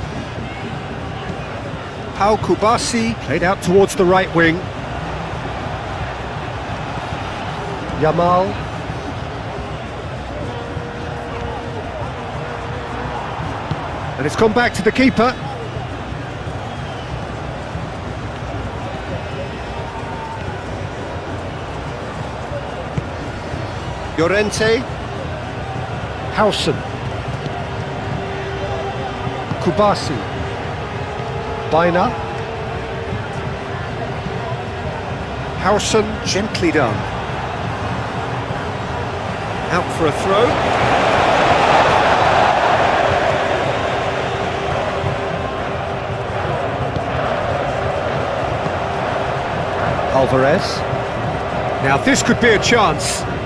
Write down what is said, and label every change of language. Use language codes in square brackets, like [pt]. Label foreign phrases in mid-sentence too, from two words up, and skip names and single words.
[en] Pau Kubasi played out towards the right wing. Yamal. And it's gone back to the keeper. Llorente. Howson. Kubasi. Baina. Howson, gently done. Out for a throw. Alvarez. Now this could be a chance.